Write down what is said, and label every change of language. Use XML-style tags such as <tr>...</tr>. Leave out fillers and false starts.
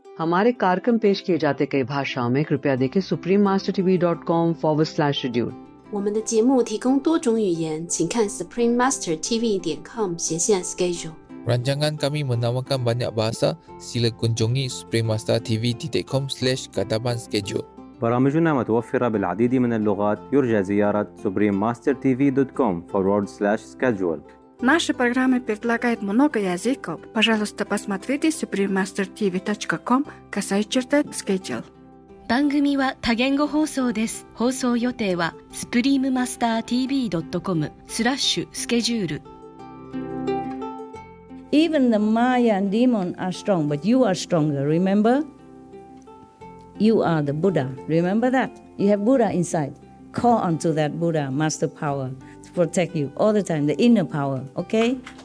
<hi>हमारे कार्यक्रम पेश किए जाते कई भाषाओं में कृपया देखें suprememastertv.com/schedule。</hi> <zh>我们的节目提供多种语言，请看 suprememastertv.com/schedule。</zh> <ms>Rancangan kami menawarkan banyak bahasa. Sila kunjungi suprememastertv.com/kataban-schedule.</ms> <ar>برامجنا متوفرة بالعديد من اللغات. يرجى زيارة suprememastertv.com/schedule.</ar> <ru>Наши программы предлагают много языков. Пожалуйста, посмотрите suprememastertv.com/schedule。</ru> <ja>番組は多言語放送です。放送予定は suprememastertv.com/schedule。</ja> <en>Even the Maya and demon are strong, but you are stronger, remember? You are the Buddha. Remember that? You have Buddha inside. Call onto that Buddha, master power, to protect you all the time, the inner power, okay?</en>